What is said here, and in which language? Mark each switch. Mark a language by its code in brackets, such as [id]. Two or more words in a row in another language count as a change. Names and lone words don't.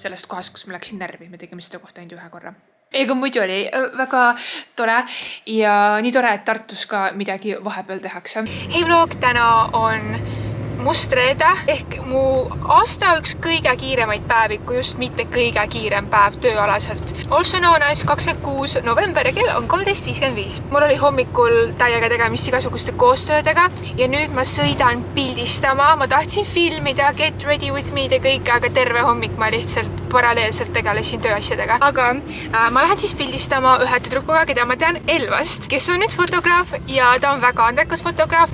[et] Sellest kohast, kus ma läksin närvi, me tegime seda kohta ainult 1 korra. Ega muidu oli väga tore ja nii tore, et Tartus ka midagi vahepeal tehakse. Hei vlog, täna on mustreede ehk mu aasta üks kõige kiiremaid päevi, kui just mitte kõige kiirem päev tööalaselt. [en] Also known as [et] 26. november ja kell on 13.55. Mul oli hommikul täiega tegemist igasuguste koostöödega ja nüüd ma sõidan pildistama. Ma tahtsin filmida Get Ready With Me ja kõik, aga terve hommik ma lihtsalt paralleelselt tegelesin tööasjadega. Aga ma lähen siis pildistama ühe tüdrukuga, keda ma tean Elvast, kes on nüüd fotograaf ja ta on väga andekas fotograaf.